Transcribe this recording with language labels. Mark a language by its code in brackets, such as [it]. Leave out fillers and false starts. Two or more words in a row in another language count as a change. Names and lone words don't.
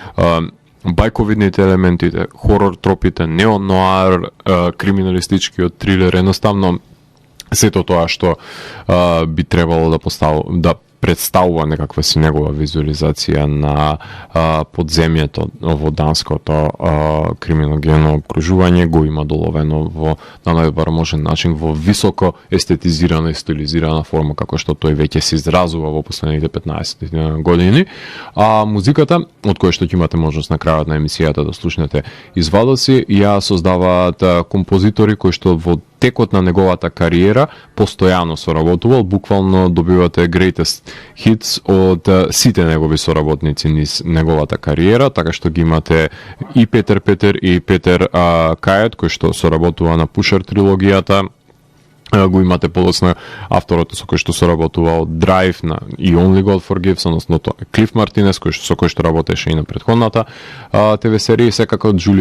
[mk] бајковидните елементите, хорор тропите, неонуар, криминалистичкиот трилер, едноставно сето тоа што би требало да представува некаква си негова визуализација на подземјето во данското криминогено окружување го има доловено во на најдобар можен начин во високо естетизирана и стилизирана форма како што тој веќе се изразува во последните 15 години. А музиката, од која што ќе имате можност на крајот на емисијата да слушнете извадоци, ја создаваат композитори кои што во текот на неговата кариера постојано соработувал, буквално добивате [en] greatest hits [mk] од сите негови соработници низ неговата кариера, така што ги имате и Петер Петер и Петер Кајет, кој што соработува на Pusher трилогијата, го имате подоцна авторот со кој што соработувал Drive на и Only God Forgives, односно Клиф Мартинес, со кој што работеше и на претходната ТВ серија, секако